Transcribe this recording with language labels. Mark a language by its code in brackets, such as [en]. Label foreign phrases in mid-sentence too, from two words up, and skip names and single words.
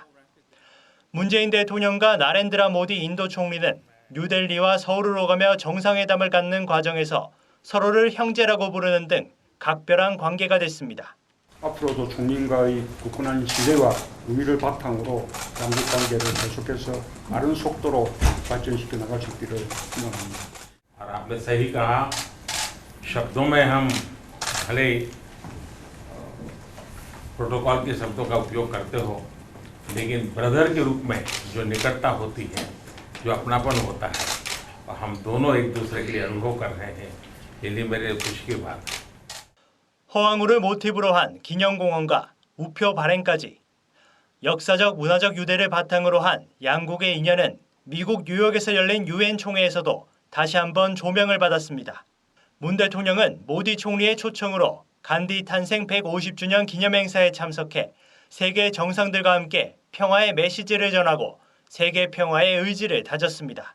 [ko] 문재인 대통령과 나렌드라 모디 인도 총리는 뉴델리와 서울을 오가며 정상회담을 갖는 과정에서 서로를 형제라고 부르는 등 각별한 관계가 됐습니다. 앞으로도 총리과의 굳건한 신뢰와 우위를 바탕으로 양국 관계를 계속해서 빠른 속도로 발전시켜 나갈 수 있기를 희망합니다. [hi] और आपने सही कहा, शब्दों में हम भले प्रोटोकॉल के शब्दों का उपयोग करते हो, लेकिन ब्रदर के रूप में जो निकटता होती है, जो अपनापन होता है, और हम दोनों एक दूसरे के लिए अनुभव कर रहे हैं, ये लिए मेरे खुशी की बात है. [ko] 허황후를 모티브로 한 기념공원과 우표 발행까지 역사적 문화적 유대를 바탕으로 한 양국의 인연은 미국 뉴욕에서 열린 유엔 총회에서도 다시 한번 조명을 받았습니다. 문 대통령은 모디 총리의 초청으로 간디 탄생 150주년 기념행사에 참석해 세계 정상들과 함께 평화의 메시지를 전하고 세계 평화의 의지를 다졌습니다.